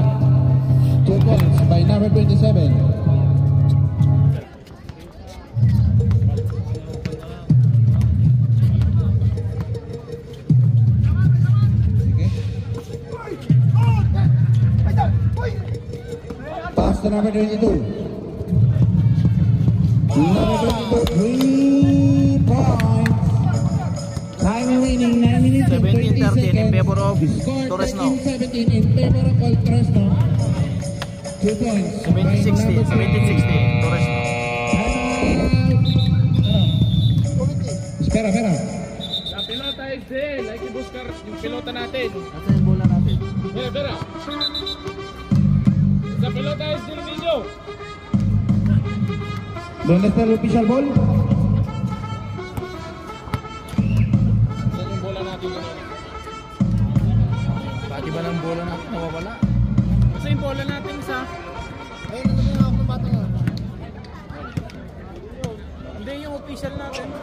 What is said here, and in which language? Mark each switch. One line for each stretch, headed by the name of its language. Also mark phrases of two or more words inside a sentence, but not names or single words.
English: 2 points by number 27. Pass to number 22. Number 22, 3 points. Time remaining 9 minutes and 20 17-13 seconds. in favor of Score Torres now. 13-17 in favor of Old Torres now. 2 points. 17-16, 17-16. Torres.
Spanish: Espera. La pelota es de él. Hay que buscar
Filipino: yung pelota natin. Nasaan yung bola natin?
Spanish: Espera. La pelota es del niño. ¿Dónde está el
English: official ball?
Filipino: Saan yung bola natin? Pati ba ng bola natin nawawala? Kasi yung bola natin isa. Ayun, nandun na ako ng bata nga. Hindi yung official natin.